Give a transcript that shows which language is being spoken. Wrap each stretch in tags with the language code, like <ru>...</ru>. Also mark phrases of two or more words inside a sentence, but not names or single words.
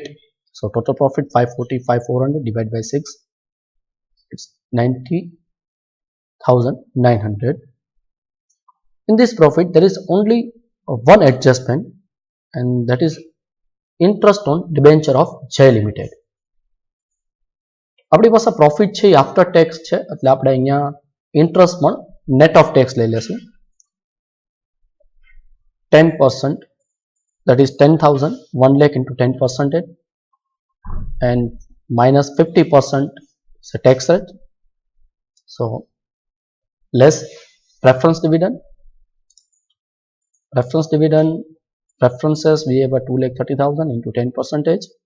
<en>So total profit 545,400 divided by 6, it's 90,900. In this profit there is only one adjustment and that is interest on debenture of J Limited.</en> <gu>આપણી પાસે પ્રોફિટ છે</gu> <en>after tax</en> <gu>છે એટલે આપણે અહીંયા ઇન્ટરેસ્ટ પણ</gu> <en>net of tax</en> <gu>લઈ લેશું.</gu> <en>10%, that is 10,000, 1 lakh into 10% and minus 50% is a tax rate So less preference dividend. Preferences we have a 2,30,000 into 10 percentage.</en>